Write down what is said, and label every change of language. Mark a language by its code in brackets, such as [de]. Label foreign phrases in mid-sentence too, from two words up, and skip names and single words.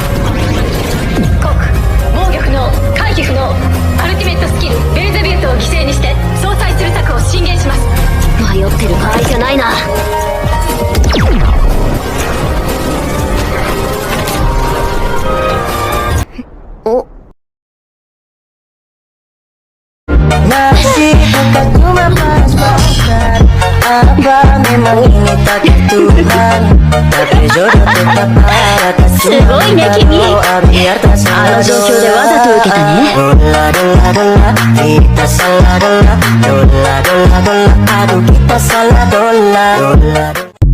[ja] 防御不能、回避不能。アルティメットスキルベルゼビュートを犠牲にして相殺する策を進言します。迷ってる場合じゃないな。お [id] Masih bukan cuma pas-pasan. Apa memang ini takdir Tuhan? Tapi jodoh tetap ada. [ja] すごいね君。あの状況でわざと受けたね。 [id] Dola dola dola, kita salah dola. Dola dola dola, aduh kita salah dola. Dola dola.